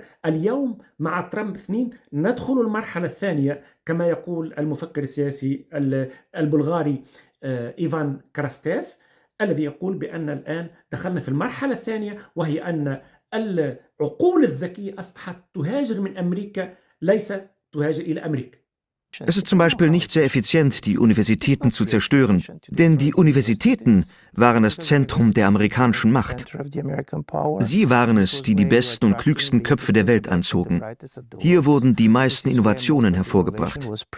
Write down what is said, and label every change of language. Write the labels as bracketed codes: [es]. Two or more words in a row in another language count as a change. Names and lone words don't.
[ar] اليوم مع ترامب 2 ندخل المرحلة الثانية، كما يقول المفكر السياسي البلغاري إيفان كراستيف، الذي يقول بأن الآن دخلنا في المرحلة الثانية، وهي أن العقول الذكية أصبحت تهاجر من أمريكا، ليس تهاجر إلى أمريكا. [de] Es ist zum Beispiel nicht sehr effizient, die Universitäten zu zerstören, denn die Universitäten waren das Zentrum der amerikanischen Macht. Sie waren es, die die besten und klügsten Köpfe der Welt anzogen. Hier wurden die meisten Innovationen hervorgebracht.